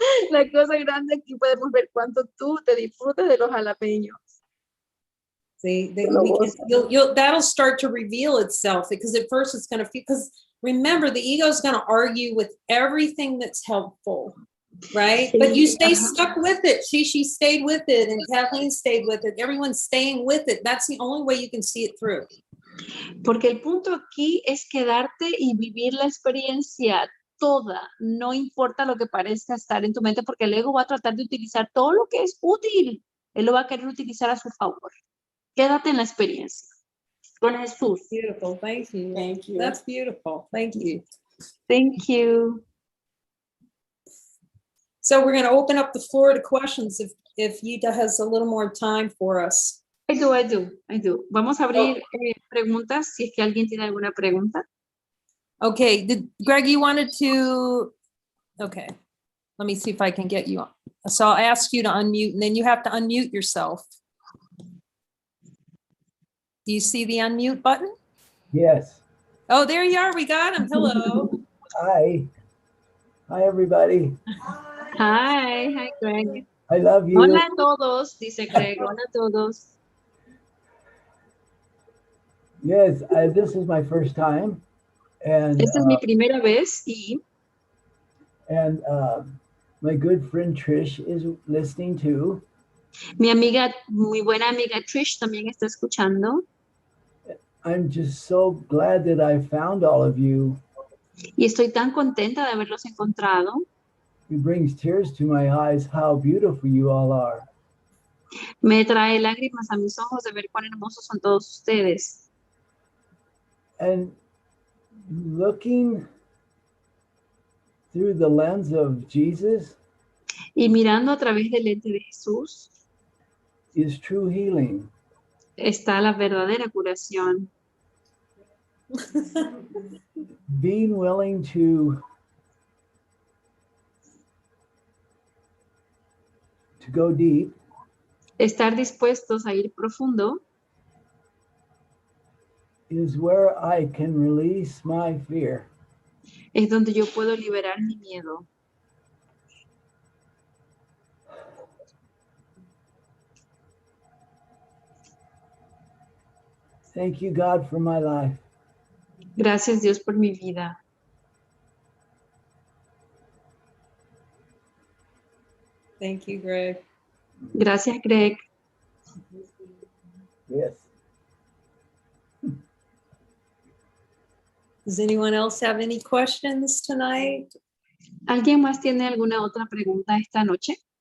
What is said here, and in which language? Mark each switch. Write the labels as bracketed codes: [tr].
[es] La cosa grande aquí podemos ver cuánto tú te disfrutas de los jalapeños. [en] See, that'll start to reveal itself because at first it's going to feel, because remember, the ego is going to argue with everything that's helpful, right? But you stay stuck with it. See, she stayed with it and Kathleen stayed with it. Everyone's staying with it. That's the only way you can see it through. [es] Porque el punto aquí es quedarte y vivir la experiencia toda, no importa lo que parezca estar en tu mente, porque el ego va a tratar de utilizar todo lo que es útil, él lo va a querer utilizar a su favor. Quédate en la experiencia con Jesús. [en] Beautiful, thank you. Thank you. That's beautiful, thank you. Thank you. So we're going to open up the floor to questions if Yuta has a little more time for us. I do. [es] Vamos a abrir preguntas si es que alguien tiene alguna pregunta. [en] Okay, Greg, you wanted to, okay, let me see if I can get you on. So I'll ask you to unmute and then you have to unmute yourself. Do you see the unmute button? Yes. Oh, there you are, we got him, hello. Hi. Hi, everybody. Hi, Greg. I love you. [es] Hola a todos, dice Greg. Hola a todos. [en] Yes, this is my first time. And [es] Esta es mi primera vez y [en] my good friend Trish is listening too. [es] mi muy buena amiga Trish también está escuchando. [en] I'm just so glad that I found all of you. [es] Y estoy tan contenta de haberlos encontrado. [en] It brings tears to my eyes how beautiful you all are. [es] Me trae lágrimas a mis ojos de ver cuán hermosos son todos ustedes. [en] And looking through the lens of Jesus [es] Y mirando a través del lente de Jesús [en] is true healing. [es] está la verdadera curación. [en] Being willing to to go deep [es] estar dispuestos a ir profundo, [en] is where I can release my fear. [es] es donde yo puedo liberar mi miedo. [en] Thank you, God, for my life. [es] Gracias Dios por mi vida. [en] Thank you, Greg. [es] Gracias Greg. [en] Yes. Does anyone else have any questions tonight? [es] ¿Alguien más tiene alguna otra pregunta esta noche?